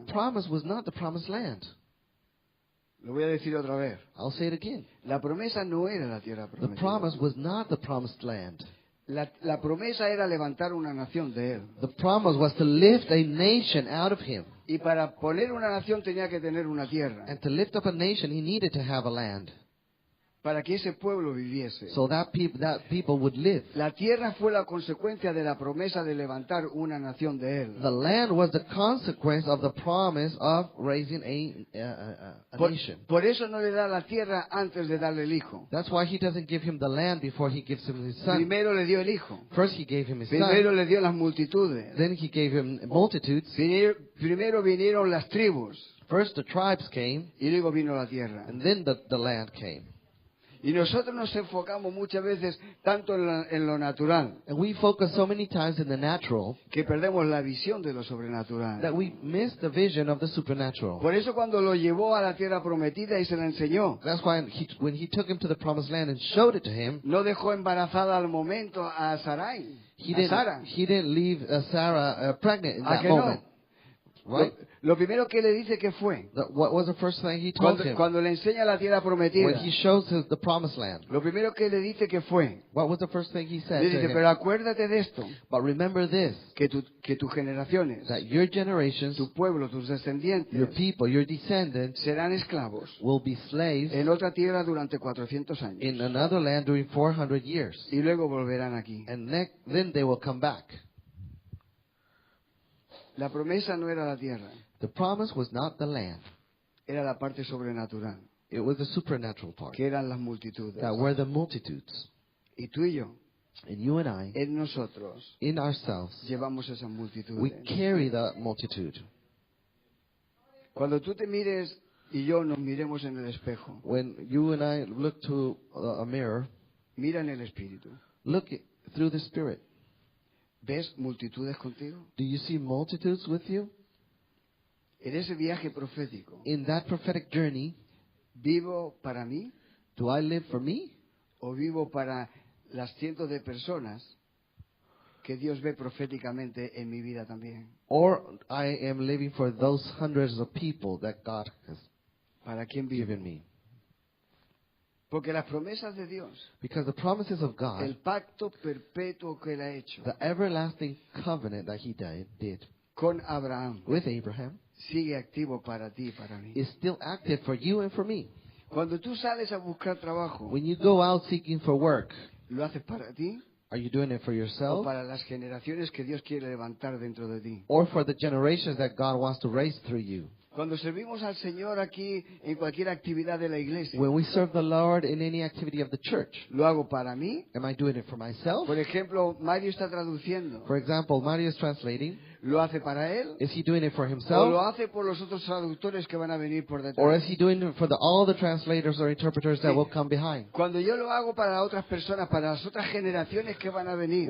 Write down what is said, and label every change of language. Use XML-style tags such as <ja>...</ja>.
<en>The promise was not the promised land.</en> <es>Lo voy a decir otra vez.</es> <en>I'll say it again.</en> <es>La promesa no era la tierra</es> <en>The</en> <es>prometida.</es> <en>promise was not the promised land.</en> <es>La promesa era levantar una nación de él.</es> <en>The promise was to lift a nation out of him.</en> <es>Y para poner una nación tenía que tener una tierra.</es> <en>And to lift up a nation, he needed to have a land.</en> <es>Para que ese pueblo viviese.</es> <en>So that people would live.</en> <es>La tierra fue la consecuencia de la promesa de levantar una nación de él.</es> <en>The land was the consequence of the promise of raising a nation.</en> <es>Por eso no le da la tierra antes de darle el hijo.</es> <en>That's why he doesn't give him the land before he gives him his son.</en> <es>Primero le dio el hijo.</es> <en>First he gave him his</en> <es>Primero</es> <en>son.</en> <es>le dio las multitudes.</es> <en>Then he gave him multitudes.</en> <es>Primero vinieron las tribus.</es> <en>First the tribes came,</en> <es>Y luego vino la tierra.</es> <en>and then the land came.</en> <es>Y nosotros nos enfocamos muchas veces tanto en lo natural</es> <en>And we focus so many times in the natural</en> <es>que perdemos la visión de lo sobrenatural.</es> <en>that we miss the vision of the supernatural.</en> <es>Por eso cuando lo llevó a la tierra prometida y se la enseñó,</es> <en>That's why when he took him to the promised land and showed it to him,</en> <es>no dejó embarazada al momento a Sarai, a Sara.</es> <en>he didn't leave Sarah pregnant in</en> <es>¿A</es> <en>that</en> <es>que no?</es> <en>moment. Right?</en> <es>Lo primero que le dice que fue,</es> <en>What was the first thing he told him?</en> <es>cuando le enseña la tierra prometida,</es> <en>When he shows the promised land,</en> <es>lo primero que le dice que fue,</es> <en>what was the first thing he said</en> <es>le</es> <en>to</en> <es>dice,</es> <en>him?</en> <es>pero acuérdate de esto,</es> <en>But remember this,</en> <es>que tus generaciones,</es> <en>that your generations,</en> <es>tu pueblo, tus descendientes,</es> <en>your people, your descendants</en> <es>serán esclavos</es> <en>will be slaves</en> <es>en otra tierra durante 400 años.</es> <en>in another land during 400 years.</en> <es>Y luego volverán aquí.</es> <en>And then they will come back.</en> <es>La promesa no era la tierra,</es> <en>The promise was not the land.</en> <es>era la parte sobrenatural,</es> <en>It was the supernatural part.</en> <es>que eran las multitudes.</es> <en>That were the multitudes.</en> <es>Y tú y yo,</es> <en>And you and I,</en> <es>en nosotros,</es> <en>in ourselves,</en> <es>llevamos esas</es> <en>we</en> <es>multitudes.</es> <en>carry the multitude.</en> <es>Cuando tú te mires y yo nos miremos en el espejo,</es> <en>When you and I look to a mirror,</en> <es>mira en el espíritu.</es> <en>look through the Spirit.</en> <es>¿Ves multitudes contigo?</es> <en>Do you see multitudes with you?</en> <es>En ese viaje profético,</es> <en>In that prophetic journey,</en> <es>¿vivo para mí</es> <en>do I live for me?</en> <es>o vivo para las cientos de personas que Dios ve proféticamente en mi vida también?</es> <en>Or I am living for those hundreds of people that God has</en> <es>¿Para quién vivo?</es> <en>given me?</en> <es>Porque las promesas de Dios,</es> <en>Because the promises of God,</en> <es>el pacto perpetuo que Él ha hecho</es> <en>the everlasting covenant that He did</en> <es>con Abraham,</es> <en>with Abraham,</en> <es>sigue activo para ti y para mí.</es> <en>is still active for you and for me.</en> <es>Cuando tú sales a buscar trabajo,</es> <en>When you go out seeking for work,</en> <es>¿lo haces para ti</es> <en>are you doing it for</en> <es>o</es> <en>yourself</en> <es>para las generaciones que Dios quiere levantar dentro de ti?</es> <en>or for the generations that God wants to raise through you?</en> <es>Cuando servimos al Señor aquí en cualquier actividad de la iglesia,</es> <en>When we serve the Lord in any activity of the church,</en> <es>¿lo hago para mí?</es> <en>am I doing it for myself?</en> <es>Por ejemplo, Mario está traduciendo.</es> <en>For example, Mario is translating.</en> <es>¿Lo hace para él?</es> <en>Is he doing it for</en> <es>¿O lo</es> <en>himself?</en> <es>hace por los otros traductores que van a venir por</es> <en>Or</en> <es>detrás?</es> <en>is he doing it for all the translators or interpreters that will come behind?</en> <es>Cuando yo lo hago para otras personas, para las otras generaciones que van a venir,</es>